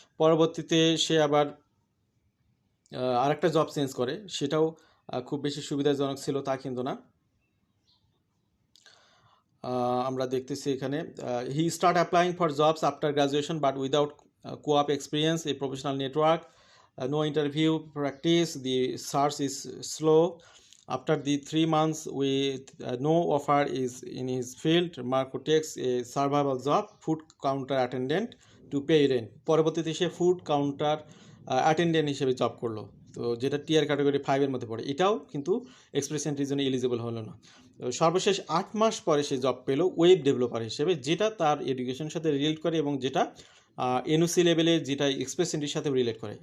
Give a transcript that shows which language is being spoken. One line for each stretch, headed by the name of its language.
Bangla: পরবর্তীতে সে আবার আরেকটা জব চেঞ্জ করে, সেটাও খুব বেশি সুবিধাজনক ছিল তা কিন্তু না। আমরা দেখতেছি এখানে
English: He start applying for jobs after graduation but without co-op experience, a professional network, no interview practice, the search is slow. After the 3 months with no offer is in his field, Marco takes a survival job, food counter attendant, to pay rent.
Bangla: পরবর্তীতে সে food counter attendant হিসেবে job করলো, তো যেটা TR category 5-এর মধ্যে পড়ে। এটাও কিন্তু express এন্ট্রির জন্য এলিজিবল হলো না। তো সর্বশেষ 8 মাস পরে সে জব পেল ওয়েব ডেভেলপার হিসেবে, যেটা তার এডুকেশনের সাথে রিলেট করে এবং যেটা এনওসি লেভেলে, যেটা এক্সপ্রেস এন্ট্রির সাথে রিলেট করে।